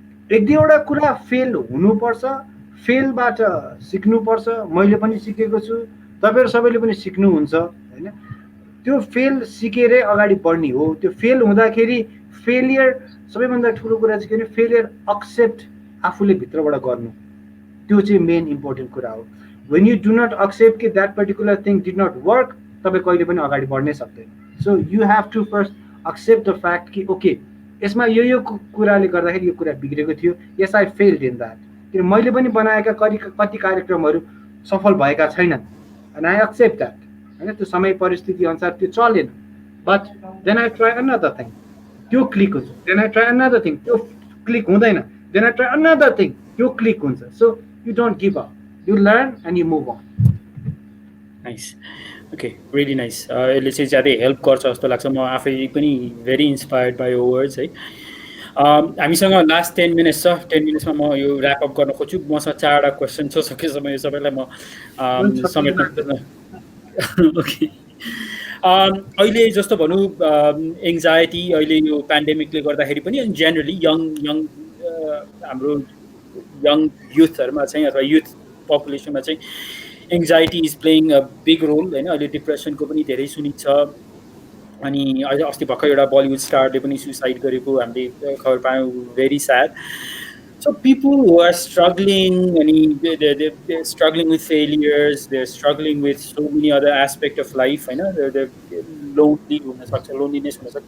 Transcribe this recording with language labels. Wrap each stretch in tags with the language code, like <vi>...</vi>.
<ne>एक दुईवटा कुरा फेल हुनुपर्छ, फेलबाट सिक्नुपर्छ, मैले पनि सिकेको छु, तपाईँहरू सबैले पनि सिक्नुहुन्छ होइन। त्यो फेल सिकेरै अगाडि बढ्ने हो। त्यो फेल हुँदाखेरि फेलियर सबैभन्दा ठुलो कुरा चाहिँ के भने फेलियर एक्सेप्ट आफूले भित्रबाट गर्नु, त्यो चाहिँ मेन इम्पोर्टेन्ट कुरा हो।</ne> <en>when you do not accept कि that particular thing did not work,</en> <ne>तपाईँ कहिले पनि अगाडि बढ्नै सक्दैन।</ne> <en>so you have to first accept the fact</en> <ne>कि ओके यसमा यो कुराले गर्दाखेरि यो कुरा बिग्रेको थियो,</ne> <en>yes I failed in that,</en> <ne>किन मैले पनि बनाएका कति कार्यक्रमहरू सफल भएका छैनन्,</ne> <en>and I accept that</en> <ne>होइन। त्यो समय परिस्थिति अनुसार त्यो चलेन,</ne> <en>but then I try another thing,</en> <ne>त्यो क्लिक हुन्छ, then I try another thing, त्यो क्लिक हुँदैन, then I try another thing, त्यो क्लिक हुन्छ।</ne> <en>So you don't give up, you learn and you move on. Nice. Okay, really nice.</en> <ne>यसले चाहिँ ज्यादै help गर्छ जस्तो लाग्छ, म आफै पनि</ne> <en>very inspired by</en> <ne>यो वर्ड्स है। हामीसँग लास्ट 10 मिनट्स छ, 10 मिनट्समा म यो ऱ्याप अप गर्न खोज्छु। मसँग 4वटा क्वेसन छ, सकेसम्म यो सबैलाई म समेट्न खोज्न। ओके, अहिले जस्तो भनौँ एङ्जाइटी अहिले यो पेन्डेमिकले गर्दाखेरि पनि, अनि जेनरली यङ हाम्रो यङ युथहरूमा चाहिँ अथवा युथ पपुलेसनमा चाहिँ anxiety</ne> <en>is playing a big role</en> <ne>होइन। अहिले डिप्रेसनको पनि धेरै सुनिन्छ। अनि अहिले अस्ति भर्खर एउटा बलिउड स्टारले पनि सुसाइड गरेको हामीले खबर पायौँ,</ne> <en>Very sad. So people who are struggling, they're struggling with failures, they're struggling with so many other aspects of life, they're lonely, loneliness,</en>